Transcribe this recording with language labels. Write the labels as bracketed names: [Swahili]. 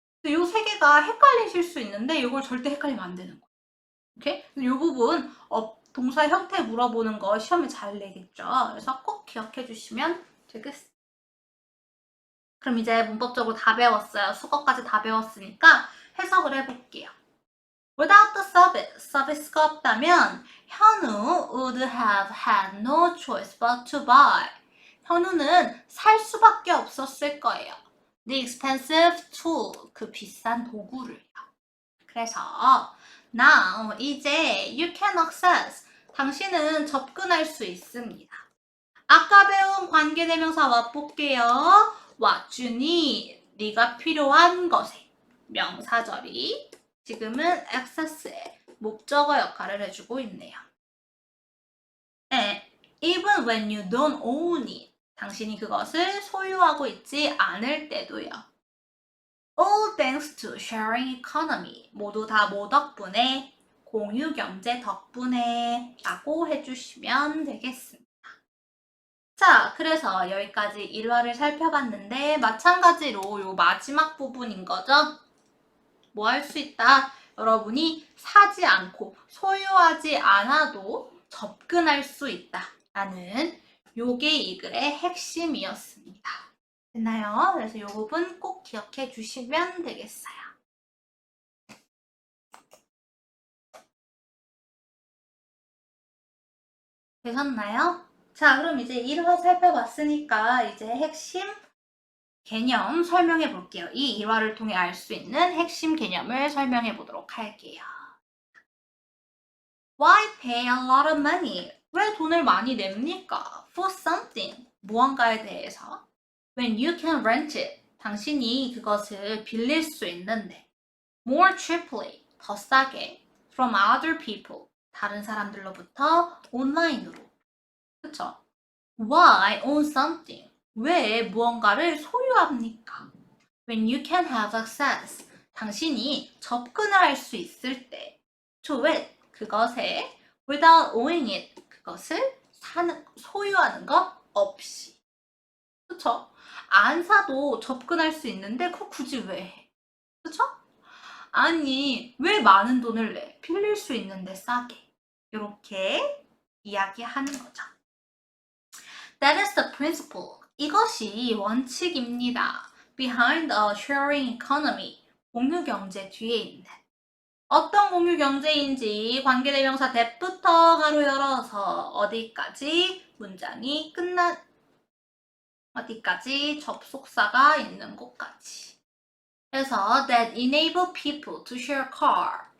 [Korean] 이 3개가 헷갈리실 수 있는데 이걸 절대 헷갈리면 안 되는 거예요. 오케이? 이 부분 동사 형태 물어보는 거 시험에 잘 내겠죠. 그래서 꼭 기억해 주시면 되겠습니다. 그럼 이제 문법적으로 다 배웠어요. 수거까지 다 배웠으니까 해석을 해볼게요. [English] Without the service가 없다면 현우 would have had no choice but to buy. [Korean] 현우는 살 수밖에 없었을 거예요. [English] The expensive tool, [Korean] 그 비싼 도구를요. 그래서 [English] now [Korean] 이제 [English] you can access, [Korean] 당신은 접근할 수 있습니다. 아까 배운 관계대명사 맛볼게요. [English] What you need, [Korean] 네가 필요한 것에 명사절이 지금은 access의 목적어 역할을 해주고 있네요. 네, [English] even when you don't own it, [Korean] 당신이 그것을 소유하고 있지 않을 때도요. [English] All thanks to sharing economy, [Korean] 모두 다 뭐 덕분에? 공유 경제 덕분에 라고 해주시면 되겠습니다. 자, 그래서 여기까지 일화를 살펴봤는데 마찬가지로 요 마지막 부분인 거죠. 뭐 할 수 있다? 여러분이 사지 않고 소유하지 않아도 접근할 수 있다 라는 요게 이 글의 핵심이었습니다. 됐나요? 그래서 요 부분 꼭 기억해 주시면 되겠어요. 되셨나요? 자, 그럼 이제 일화 살펴봤으니까 이제 핵심 개념 설명해 볼게요. 이 일화를 통해 알 수 있는 핵심 개념을 설명해 보도록 할게요. [English] Why pay a lot of money? [Korean] 왜 돈을 많이 냅니까? [English] For something, [Korean] 무언가에 대해서. [English] When you can rent it, [Korean] 당신이 그것을 빌릴 수 있는데. [English] More cheaply, [Korean] 더 싸게. [English] From other people, [Korean] 다른 사람들로부터 온라인으로. [English] 그쵸? Why own something? [Korean] 왜 무언가를 소유합니까? [English] When you can have access. [Korean] 당신이 접근을 할 수 있을 때. [English] to it. [Korean] 그것에 [English] without owning it. [Korean] 그것을 소유하는 것 없이. 그쵸? 안 사도 접근할 수 있는데 그거 굳이 왜 해? 그쵸? 아니, 왜 많은 돈을 내? 빌릴 수 있는데 싸게. 이렇게 이야기하는 거죠. [English] That is the principle. [Korean] 이것이 원칙입니다. [English] Behind a sharing economy. [Korean] 공유경제 뒤에 있는. 어떤 공유경제인지 관계대명사 that부터 가로 열어서 어디까지 문장이 어디까지 접속사가 있는 곳까지. 그래서 [English] that enable people to share car.